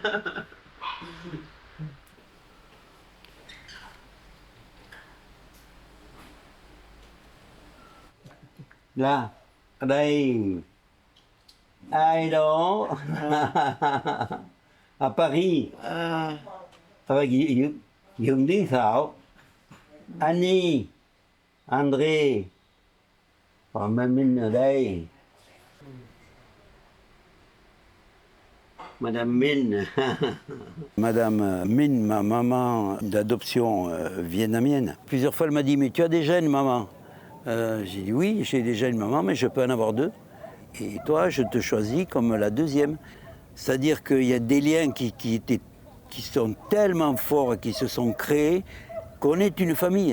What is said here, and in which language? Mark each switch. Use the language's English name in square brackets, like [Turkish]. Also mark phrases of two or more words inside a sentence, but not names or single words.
[Vietnamese] Là ở đây ai đó à Paris Dừng Tiến Thảo, Annie, André, còn mình ở đây. [French] Madame Min. Madame Min, ma maman d'adoption vietnamienne. Plusieurs fois, elle m'a dit, mais tu as déjà une maman? J'ai dit, oui, j'ai déjà une maman, mais je peux en avoir deux. Et toi, je te choisis comme la deuxième. C'est-à-dire qu'il y a des liens qui sont tellement forts, qui se sont créés, qu'on est une famille.